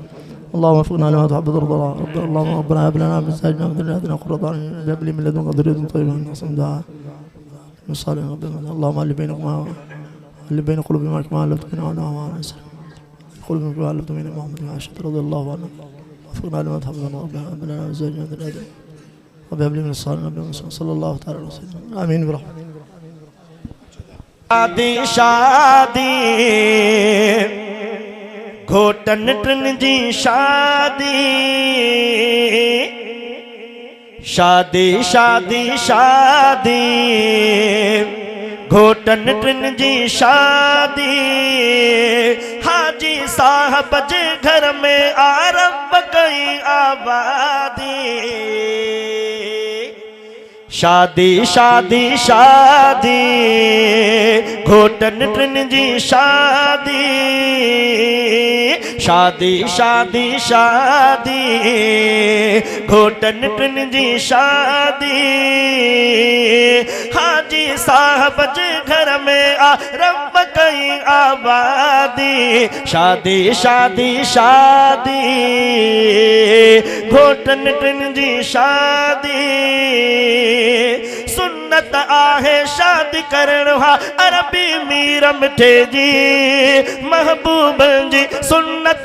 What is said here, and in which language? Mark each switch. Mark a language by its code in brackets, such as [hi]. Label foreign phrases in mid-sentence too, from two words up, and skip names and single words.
[ar] اللهم وفقنا لما تحب وترضى. اللهم ربنا هب لنا من ازواجنا وذرياتنا قرة اعين هب لي من لدنك ذرية طيبة حسن دعاء من صالح ربنا. اللهم الف بينكما الف بين قلوبنا كما الفت بين عنا قلوبنا كما الفت بين محمد وعائشة رضي الله عنها. وفقنا لما تحب ربنا هب لنا من ازواجنا وذرياتنا وهب لي من الصالحين صلى الله تعالى عليه وسلم. آمين برحمته. [sd] शादी घोटन टिन जी शादी। शादी शादी शादी घोटन टिन जी शादी। हाजी साहब जे घर में आरंभ कई आबादी। शादी शादी शादी घोटन टिन जी शादी शादी शादी शादी घोटन टिन जी शादी हाजी साहब जे घर में आ रब कई आबादी शादी शादी शादी घोटन टिन जी शादी सुन्नत आहे शादी करण हा अरबी मीर मिठे जी महबूब जी सुन्नत